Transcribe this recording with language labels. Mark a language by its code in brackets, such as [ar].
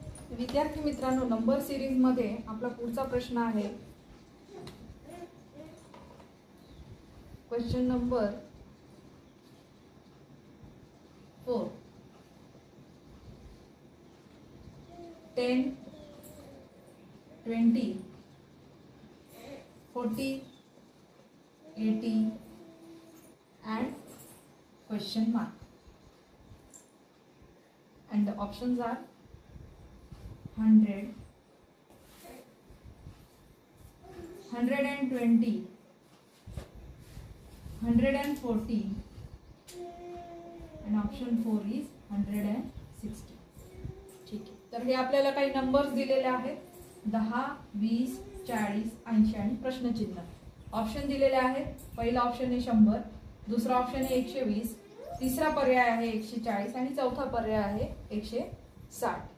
[mr] विद्यार्थी मित्रांनो, number series मध्ये आपला पुढचा प्रश्न आहे question number 4. [en] 10, 20, 40, 80 and question mark, and the options are 100, 120, 140 and option 4 is 160. [mr] ठीक आहे, तर हे आपल्याला काही नंबर्स दिलेले आहेत 10, 20, 40, 80 आणि प्रश्नचिन्ह. ऑप्शन दिलेले आहेत. पहिला ऑप्शन आहे 100, दुसरा ऑप्शन आहे 120, तिसरा पर्याय आहे 140 आणि चौथा पर्याय आहे 160.